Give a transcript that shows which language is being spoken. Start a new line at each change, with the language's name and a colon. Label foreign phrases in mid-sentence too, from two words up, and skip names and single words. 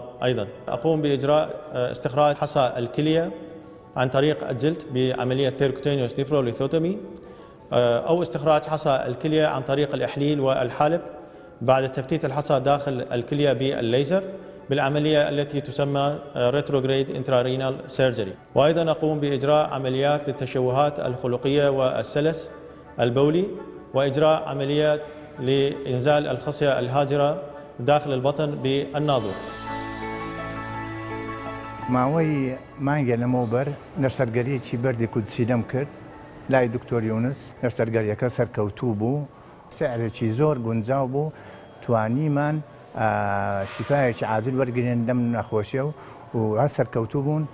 Arabic: أيضا أقوم بإجراء استخراج حصى الكلية عن طريق الجلد بعملية
English: percutaneous nephrolithotomy,
Arabic: أو استخراج حصى الكلية عن طريق الإحليل والحلب بعد تفتيت الحصى داخل الكلية بالليزر بالعملية التي تسمى
English: retrograde intrarrenal surgery.
Arabic: وأيضا أقوم بإجراء عمليات للتشوهات الخلقية والسلس البولي، وإجراء عمليات لإنزال الخصية الهاجرة داخل البطن بالناظور.
Central Kurdish: ماوەی مانگە لەمەوبەر نەشتەرگەریەکی بەردی کودسی لەم کرد لای دکتۆر یونس. نەشتەرگەریەکە سەرکەوتوو بوو، سعرێکی زۆر گونجاو بوو، توانیمان شیفایەکی عاجل وەرگرێن لەم نەخۆشیە و هەر سەرکەوتوو بوون.